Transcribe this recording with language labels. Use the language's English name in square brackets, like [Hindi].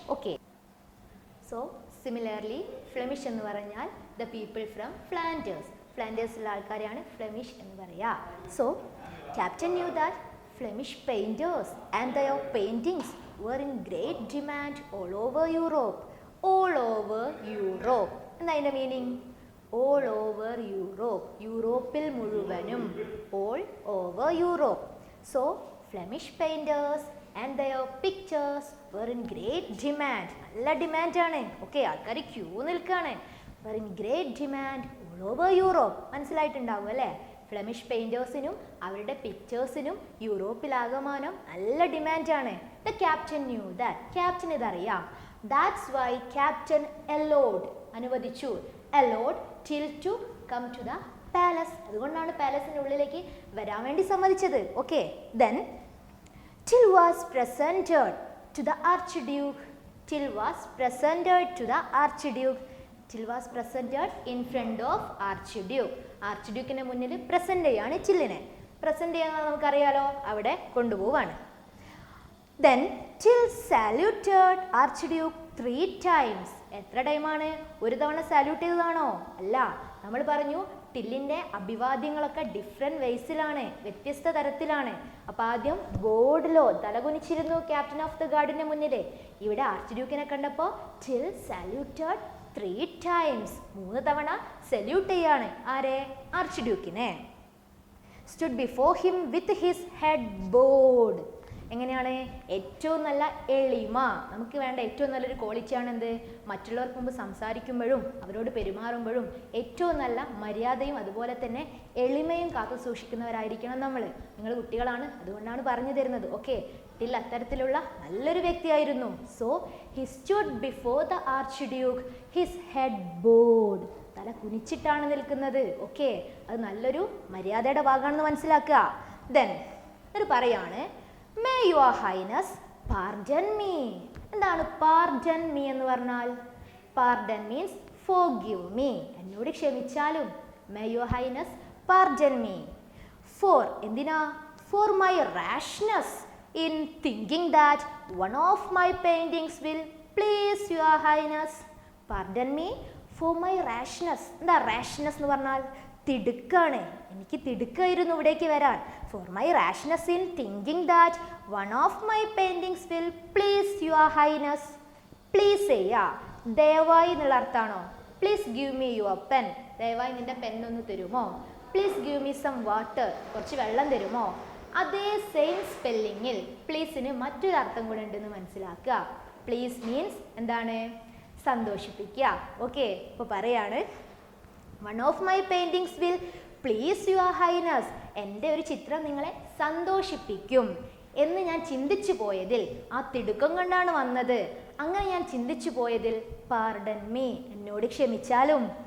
[Malayalam] Okay, so similarly Flemish എന്ന് പറഞ്ഞാൽ [English] the people from Flanders, [Malayalam] ഫ്ലാൻഡേഴ്സിലുള്ള ആൾക്കാരെയാണ് Flemish എന്ന് പറയുക. [English] So captain knew that Flemish painters and their paintings were in great demand all over Europe. all over Europe [Malayalam] എന്താ അതിൻ്റെ meaning? [English] all over Europe, [Malayalam] യൂറോപ്പിൽ മുഴുവനും, [English] all over Europe. So Flemish painters and their pictures were in great demand. [Malayalam] നല്ല ഡിമാൻഡാണ്. Okay, ആൾക്കാർ Q നിൽക്കുകയാണ്. [English] were in great demand all over Europe. [Malayalam] മനസ്സിലായിട്ടുണ്ടാവും അല്ലേ? Flemish പെയിൻറ്റേഴ്സിനും അവരുടെ പിക്ചേഴ്സിനും യൂറോപ്പിലാകമാനം നല്ല ഡിമാൻഡാണ്. [English] the captain knew that, [Malayalam] captain ഇതറിയാം. [English] that's why captain allowed, [Malayalam] അനുവദിച്ചു, [English] allowed till to come to the palace. [Malayalam] അതുകൊണ്ടാണ് പാലസിൻ്റെ ഉള്ളിലേക്ക് വരാൻ വേണ്ടി സമ്മതിച്ചത്. [English] Okay, then till was presented to the archduke, till was presented to the archduke, till was presented in front of archduke. [Malayalam] ആർച്ച്ഡ്യൂക്കിൻ്റെ മുന്നിൽ present ചെയ്യാണ് ചില്ലിനെ. Present ചെയ്യാൻ നമുക്കറിയാലോ, അവിടെ കൊണ്ടുപോവാണ്. [English] then till saluted archduke 3 times. [Malayalam] എത്ര ടൈമാണ്? ഒരു തവണ സാല്യൂട്ട് ചെയ്തതാണോ? അല്ല, നമ്മൾ പറഞ്ഞു ടില്ലിൻ്റെ അഭിവാദ്യങ്ങളൊക്കെ ഡിഫറെൻറ്റ് വേസിലാണ്, വ്യത്യസ്ത തരത്തിലാണ്. അപ്പോൾ ആദ്യം ബോർഡിലോ തലകുനിച്ചിരുന്നു ക്യാപ്റ്റൻ ഓഫ് ദ ഗാർഡിൻ്റെ മുന്നിൽ. ഇവിടെ ആർച്ച്ഡ്യൂക്കിനെ കണ്ടപ്പോൾ [English] till saluted 3 times, [Malayalam] 3 തവണ സല്യൂട്ട് ചെയ്യാണ്. ആരെ? ആർച്ച്ഡ്യൂക്കിനെ. [English] stood before him with his head bowed. [Malayalam] എങ്ങനെയാണ്? ഏറ്റവും നല്ല എളിമ, നമുക്ക് വേണ്ട ഏറ്റവും നല്ലൊരു ക്വാളിറ്റിയാണ് എന്ത്? മറ്റുള്ളവർക്ക് മുമ്പ് സംസാരിക്കുമ്പോഴും അവരോട് പെരുമാറുമ്പോഴും ഏറ്റവും നല്ല മര്യാദയും അതുപോലെ തന്നെ എളിമയും കാത്തു സൂക്ഷിക്കുന്നവരായിരിക്കണം നമ്മൾ. നിങ്ങൾ കുട്ടികളാണ്, അതുകൊണ്ടാണ് പറഞ്ഞു തരുന്നത്. ഓക്കെ, ടിൽ അത്തരത്തിലുള്ള നല്ലൊരു വ്യക്തിയായിരുന്നു. [English] so he stood before the archduke, his head bowed, [Malayalam] തല കുനിച്ചിട്ടാണ് നിൽക്കുന്നത്. ഓക്കെ, അത് നല്ലൊരു മര്യാദയുടെ ഭാഗമാണെന്ന് മനസ്സിലാക്കുക. [English] then [Malayalam] ഒരു പറയാണ്, [English] May your highness pardon me. [Malayalam] എന്താണ് [English] pardon me [Malayalam] എന്ന് പറഞ്ഞാൽ? [English] Pardon means forgive me, [Malayalam] എന്നോട് ക്ഷമിച്ചാലും. [English] May your highness pardon me. For [Malayalam] എന്തിനാ? [English] For my rashness in thinking that one of my paintings will please your highness. Pardon me for my rashness. [Malayalam] എന്താ rashness എന്ന് പറഞ്ഞാൽ? തിടുക്കാണ്, എനിക്ക് തിടുക്കായിരുന്നു ഇവിടേക്ക് വരാൻ. [English] For my rashness in thinking that one of my paintings will please your highness. [Malayalam] Please ചെയ്യാ, ദയവായി എന്നുള്ള അർത്ഥമാണോ? [English] Please give me your pen, [Malayalam] ദയവായി നിന്റെ പെന്നൊന്ന് തരുമോ? [English] Please give me some water, [Malayalam] കുറച്ച് വെള്ളം തരുമോ? അതേ സെയിം സ്പെല്ലിങ്ങിൽ പ്ലീസിന് മറ്റൊരു അർത്ഥം കൂടെ ഉണ്ടെന്ന് മനസ്സിലാക്കുക. [English] please means [Malayalam] എന്താണ്? സന്തോഷിപ്പിക്കുക. ഓക്കെ, അപ്പോൾ പറയാണ് [English] One of my paintings will please your highness. [Malayalam] എൻ്റെ ഒരു ചിത്രം നിങ്ങളെ സന്തോഷിപ്പിക്കും എന്ന് ഞാൻ ചിന്തിച്ചു പോയതിൽ, ആ തിടുക്കം കൊണ്ടാണ് വന്നത്, അങ്ങനെ ഞാൻ ചിന്തിച്ചു പോയതിൽ [English] pardon me, [Malayalam] എന്നോട് ക്ഷമിച്ചാലും.